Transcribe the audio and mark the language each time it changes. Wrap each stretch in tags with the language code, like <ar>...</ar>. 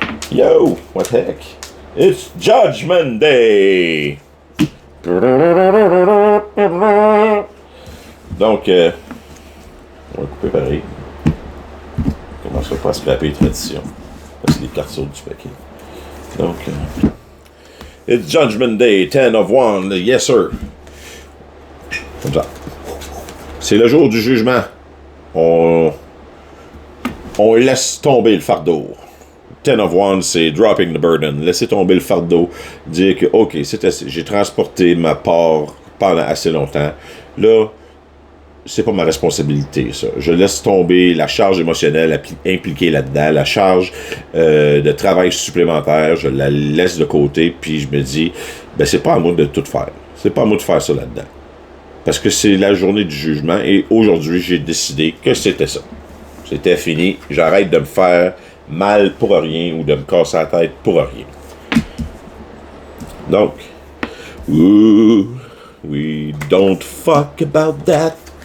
<en>Yo! What the heck? It's Judgment Day!</en> <fr>Donc, on va couper pareil. On commencera pas à scraper les traditions. C'est des cartes sautes du paquet.</fr> <en>Donc, it's Judgment Day, 10 of Wands, yes sir.</en> <fr>Comme ça. C'est le jour du jugement. On laisse tomber le fardeau. 10 of Wands, c'est</fr> <en>dropping the burden.</en> <fr>Laisser tomber le fardeau. Dire que, OK, c'est assez. J'ai transporté ma part pendant assez longtemps. Là, c'est pas ma responsabilité, ça. Je laisse tomber la charge émotionnelle impliquée là-dedans, la charge de travail supplémentaire, je la laisse de côté, puis je me dis, ben c'est pas à moi de tout faire. C'est pas à moi de faire ça là-dedans. Parce que c'est la journée du jugement, et aujourd'hui, j'ai décidé que c'était ça. C'était fini. J'arrête de me faire mal pour rien ou de me casser la tête pour rien.</fr> <en>Donc, we don't fuck about that.</en>